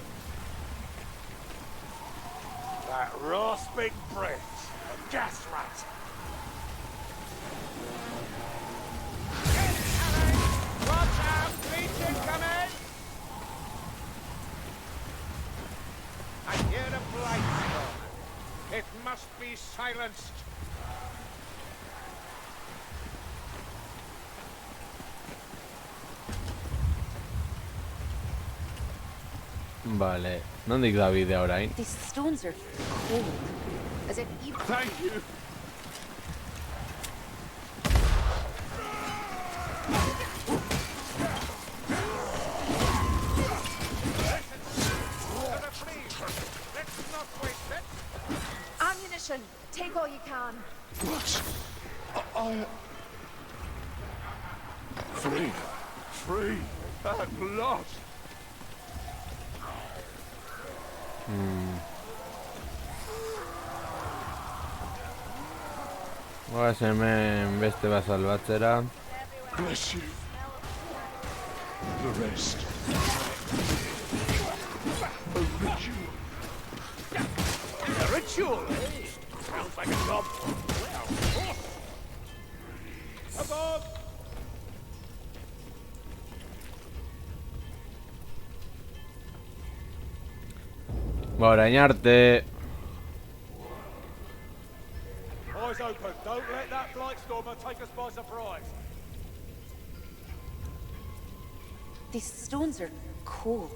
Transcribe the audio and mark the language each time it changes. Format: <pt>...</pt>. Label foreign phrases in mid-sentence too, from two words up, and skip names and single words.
<en>That rasping breath, a gas rat. Watch out! Leech incoming! I hear a blight storm. It must be silenced.</en> <eu>Vale, nondik da bidea orain?</eu> <en>These stones are cold. As if evil. Thank you. Let's not waste it. Ammunition. Take all you can. What? Free. Free. At last.</en> <eu>Goaz hemen beste bat salbatzera.</eu> <en>Bless you. The rest. A ritual. A ritual, eh? Sounds like a job. Above!</en> <eu>Ba, orain arte.</eu> <en>Eyes open. Don't let that Blightstormer take us by surprise. These stones are cold.</en>